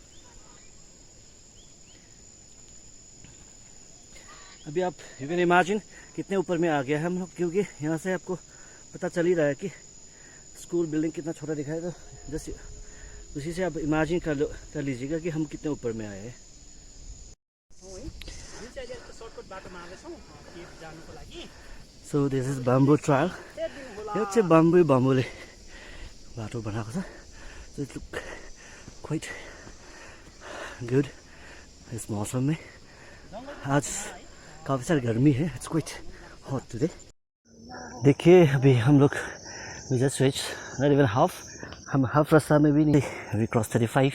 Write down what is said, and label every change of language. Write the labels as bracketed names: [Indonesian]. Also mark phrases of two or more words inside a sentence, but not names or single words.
[Hindi] अभी आप [English] you can imagine [Hindi] कितने ऊपर में आ गया है हम लोग, क्योंकि यहाँ से आपको पता चल ही रहा है कि [English] school building [Hindi] कितना छोटा दिखाई। तो जैसे उसी से आप इमेजिन कर लीजिएगा कि हम कितने ऊपर में आए हैं। [English] so this is bamboo trail. [Nepali] यो चाहिँ बाम्बूले बाटो बनाएको छ। [English] so it look quite good [Hindi] इस मौसम में। आज काफ़ी सारी गर्मी है, [English] it's quite hot today. [Hindi] देखिए अभी हम लोग [English] we just switch not even half, [Hindi] हम हाफ रास्ता में भी नहीं।